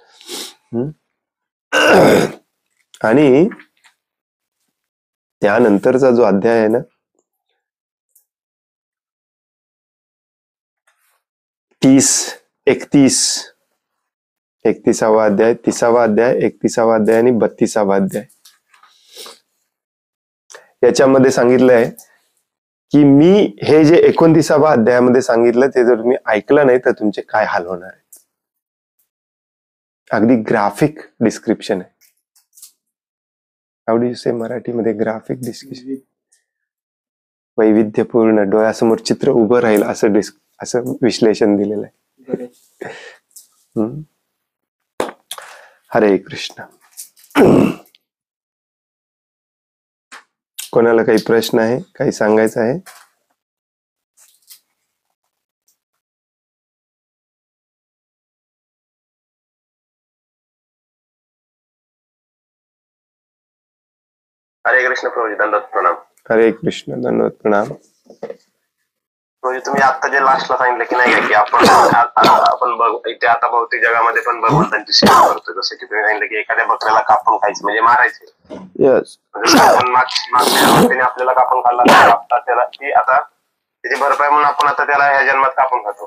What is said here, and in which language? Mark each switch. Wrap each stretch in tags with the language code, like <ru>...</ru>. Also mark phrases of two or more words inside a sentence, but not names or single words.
<mr>आणि त्यानंतरचा जो अध्याय आहे ना, 31वा अध्याय, 30वा अध्याय, 31वा अध्याय आणि 32वा अध्याय, याच्यामध्ये सांगितलंय की मी हे जे 29वा अध्यायामध्ये सांगितलं ते जर तुम्ही ऐकलं नाही तर तुमचे काय हाल होणार आहेत. अगदी</mr> <en>graphic description</en> <mr>आहे.</mr> <en>how do you say मराठीमध्ये graphic description?</en> <mr>वैविध्यपूर्ण, डोळ्यासमोर चित्र उभं राहील असं विश्लेषण दिलेलं आहे. हरे कृष्ण. कोणाला काही प्रश्न आहे, काही सांगायचं आहे? हरे कृष्ण प्रभूजी, दंडवत प्रणाम. हरे कृष्ण, दंडवत प्रणाम. म्हणजे तुम्ही आता जे लास्टला सांगितलं की नाही की आपण इथे आता भौतिक जगामध्ये पण भगवंतांची सेवा करतो. जसं की तुम्ही सांगितलं की एखाद्या बकऱ्याला कापून खायचं म्हणजे मारायचे. यस. आपण मागच्या आपल्याला कापून खाल्ला तर त्याला ती आता त्याची भरपाई म्हणून आपण आता त्याला ह्या जन्मात कापून खातो.</mr>